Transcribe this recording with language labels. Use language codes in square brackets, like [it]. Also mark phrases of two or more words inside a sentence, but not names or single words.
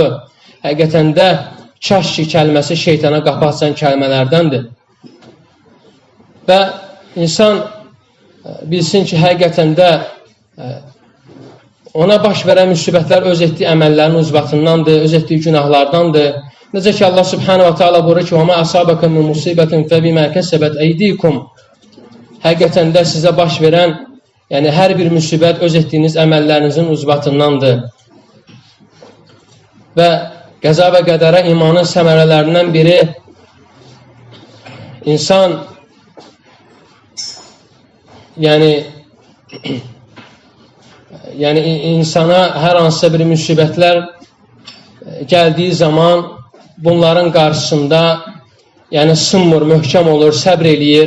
[az] Həqiqətən də kaş ki kəlməsi şeytana qapı açan kəlmələrdəndir. Və insan bilsin ki, həqiqətən də ona baş verən müsibətlər öz etdiyi əməllərin ucbatındandır, öz etdiyi günahlardandır. Necə ki, Allah [ar] سبحانه وتعالى [az] buyurur ki, [ar] وَمَا أَصَابَكُم مِّن مُّصِيبَةٍ فَبِمَا كَسَبَتْ أَيْدِيكُم [az] Həqiqətən də sizə baş verən yəni hər bir müsibət öz etdiyiniz əməllərinizin ucbatındandır. Və qəza və qədərə imanın səmərələrindən biri insan yəni insana hər hansısa bir müsibətlər gəldiyi zaman bunların qarşısında yəni sınmır, möhkəm olur, səbr eləyir.